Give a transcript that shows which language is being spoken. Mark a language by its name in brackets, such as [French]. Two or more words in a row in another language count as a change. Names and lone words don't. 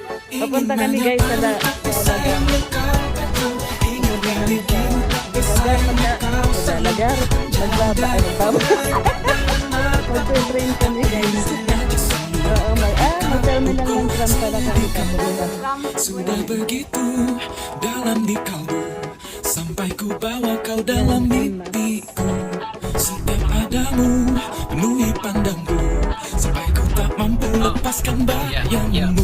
[Filipino] Papunta kami guys sa Lagar. Magbaba, mag-train kami guys. Oo, mag-terminal ng tram pala kami kapunta. [Indonesian] Sudah begitu dalam di kalbu, sampai ku bawa kau dalam mimpiku. Setiap adamu penuhi pandangku, sampai ku tak mampu lepaskan bayangmu.